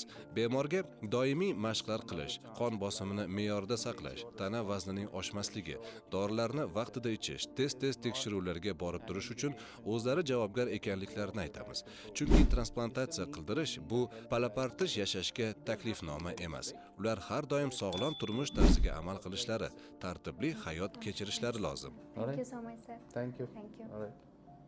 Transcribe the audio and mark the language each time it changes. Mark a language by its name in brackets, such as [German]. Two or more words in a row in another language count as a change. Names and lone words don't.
[Uzbek] Bemorga doimiy mashqlar qilish, qon bosimini me'yorda saqlash, tana vaznining oshmasligi, dorilarni vaqtida ichish, tez-tez tekshiruvlarga borib turish uchun o'zlari javobgar ekanliklarini aytamiz. Chunki transplantatsiya qildirish bu palapartish yashashga taklifnoma emas. Ular har doim sog'lom turmush tarziga amal qilishlari, tartibli hayot kechirishlari lozim. [English] Thank you so much, sir. Thank you. Thank you. All right.